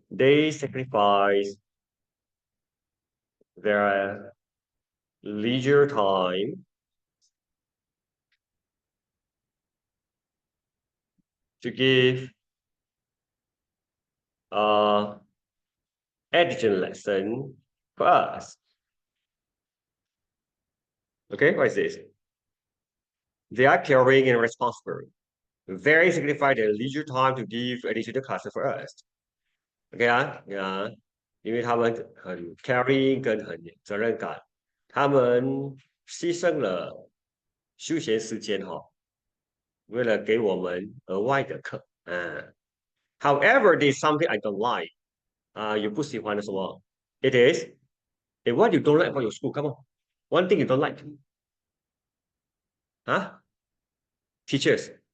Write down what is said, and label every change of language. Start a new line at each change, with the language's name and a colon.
English: They sacrifice their leisure time to give additional lesson for us. Okay, what is this? They are caring and responsible. Very sacrifice their leisure time to give additional classes for us.
Chinese: OK 因为他们很 caring 跟很责任感，他们牺牲了休闲时间为了给我们额外的课。
English: However, there's something I don't like.
Chinese: 有不喜欢的什么
English: ？It is, what you don't like about your school? Come on, one thing you don't like. Teachers.